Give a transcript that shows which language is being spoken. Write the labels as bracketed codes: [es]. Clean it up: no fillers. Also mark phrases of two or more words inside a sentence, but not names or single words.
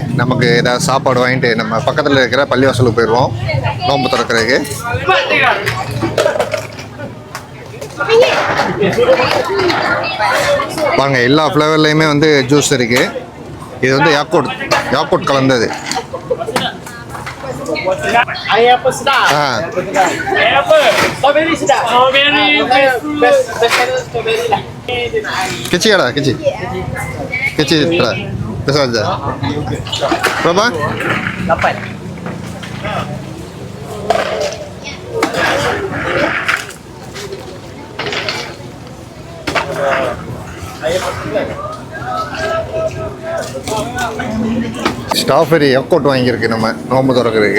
[ta] நமக்கு ஏதாவது சாப்பாடு வாங்கிட்டு நம்ம பக்கத்தில் இருக்கிற பள்ளிவாசலுக்கு போயிடுவோம் நோன்பு திறக்கிறதுக்கு. பாருங்க எல்லா ஃப்ளேவர்லேயுமே வந்து ஜூஸ் இருக்குது. இது வந்து யாக்கோட் கலந்தது. [ms] Air apa sedap? Air apa? Strawberry sedap. Best strawberry lah. Dia nak air. Kecil ada, kecil. Kecil tak? Besar aja. Berapa? 8. [en] strawberry yogurt [ta] வாங்கியிருக்கு நம்ம நோம்பு திறக்கிறதுக்கு.